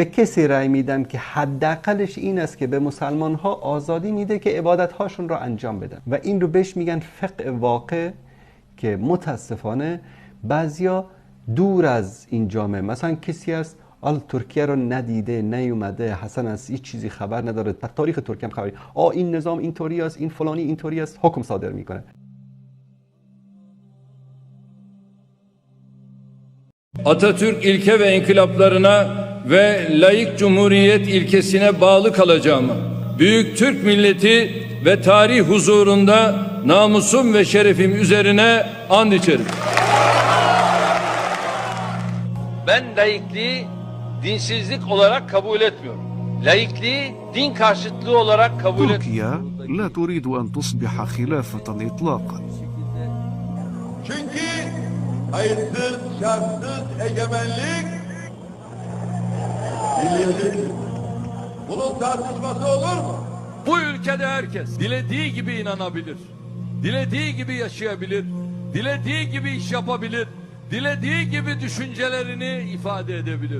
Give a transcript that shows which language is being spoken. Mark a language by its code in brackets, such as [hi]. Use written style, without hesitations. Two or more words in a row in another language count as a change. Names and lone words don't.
[fa] کسی رأی میدم که حداقلش این است که به مسلمان ها آزادی میده که عبادت هاشون را انجام بدن و این رو بهش میگن فقه واقع، که متاسفانه بعضیا دور از این جامعه، مثلا کسی است ترکیه رو ندیده نیومده، حسن از هیچ چیزی خبر نداره، از تاریخ ترکیه هم خبری، این نظام اینطوری است، این فلانی اینطوری است، حکم صادر میکنه. [tr] Atatürk ilke ve inkılaplarına ve laik cumhuriyet ilkesine bağlı kalacağımı, büyük Türk milleti ve tarih huzurunda namusum ve şerefim üzerine and içerim. Ben laikliği dinsizlik olarak kabul etmiyorum. Laikliği din karşıtlığı olarak kabul etmiyorum. [ar] تركيا لا تريد أن تصبح خلافة إطلاقا. [tr] Çünkü kayıtsız, şartsız egemenlik milliyetçilik. Bunun tartışması olur mu? Bu ülkede herkes dilediği gibi inanabilir, dilediği gibi yaşayabilir, dilediği gibi iş yapabilir, dilediği gibi düşüncelerini ifade edebilir.